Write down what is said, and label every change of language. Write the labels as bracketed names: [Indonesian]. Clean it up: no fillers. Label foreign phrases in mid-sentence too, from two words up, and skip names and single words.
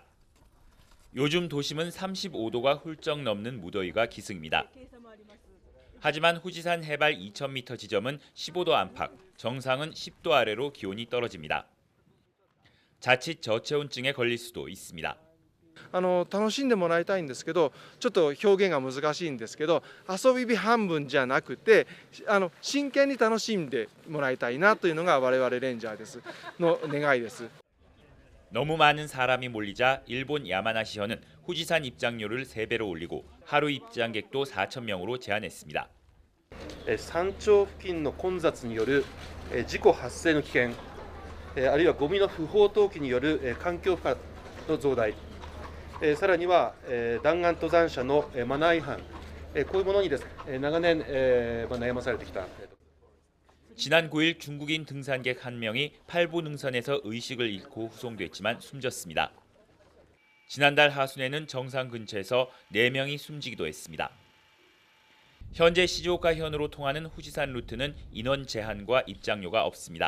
[Korean] 요즘 도심은 35도가 훌쩍 넘는 무더위가 기승입니다. 하지만 후지산 해발 2,000m 지점은 15도 안팎, 정상은 10도 아래로 기온이 떨어집니다. 자칫 저체온증에 걸릴 수도 있습니다. [Japanese] 楽しんでもらいたいんですけど、ちょっと表現が難しいんですけど、遊び日半分じゃなくて、真剣に楽しんでもらいたいなというのが我々レンジャーですの願いです。 [Korean] 너무 많은 사람이 몰리자 일본 야마나시현은 후지산 입장료를 3배로 올리고 하루 입장객도 4,000명으로 제한했습니다. [Japanese] 山頂付近の混雑による事故発生の危険、あるいはゴミの不法投棄による環境負荷の増大、さらには弾丸登山者のマナー違反、こういうものにですね、長年悩まされてきた。 [Korean] 지난 9일 중국인 등산객 한 명이 팔보 능선에서 의식을 잃고 후송됐지만 숨졌습니다. 지난달 하순에는 정상 근처에서 4명이 숨지기도 했습니다. 현재 시즈오카현으로 통하는 후지산 루트는 인원 제한과 입장료가 없습니다.